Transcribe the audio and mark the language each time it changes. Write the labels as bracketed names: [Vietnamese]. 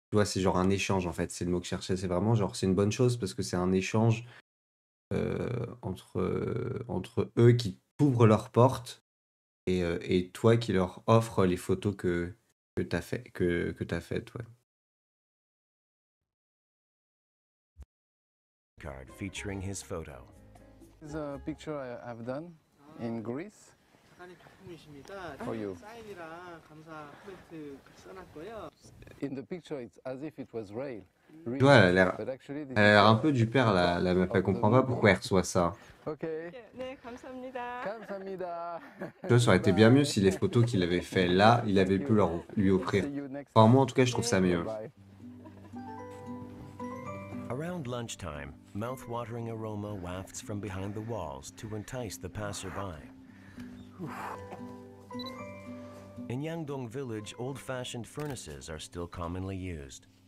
[French] Tu vois, c'est genre un échange en fait, c'est le mot que je cherchais. C'est vraiment genre, c'est une bonne chose parce que c'est un échange entre eux qui t'ouvrent leurs portes et toi qui leur offres les photos que t'as faites, ouais. [English] Card featuring his photo. This is a picture I've done in Greece. [Korean] 작가님 작품이십니다. [English] For you. [Korean] 사인이랑 감사 코멘트 써놨고요. [English] In the picture, it's as if it was real. [French] Tu vois, elle a [English] But actually, this [French] l'air [English] is [French] un peu du père, la meuf, elle comprend pas pourquoi elle reçoit ça. [English] Okay. [Korean] 네, 감사합니다. 감사합니다. [French] Tu vois, ça aurait été bien mieux si les photos qu'il avait fait là, il avait pu lui offrir. Enfin, moi en tout cas, je trouve ça mieux. [English] Bye. Around lunchtime, mouth-watering aroma wafts from behind the walls to entice the passerby. In Yangdong village, old-fashioned furnaces are still commonly used.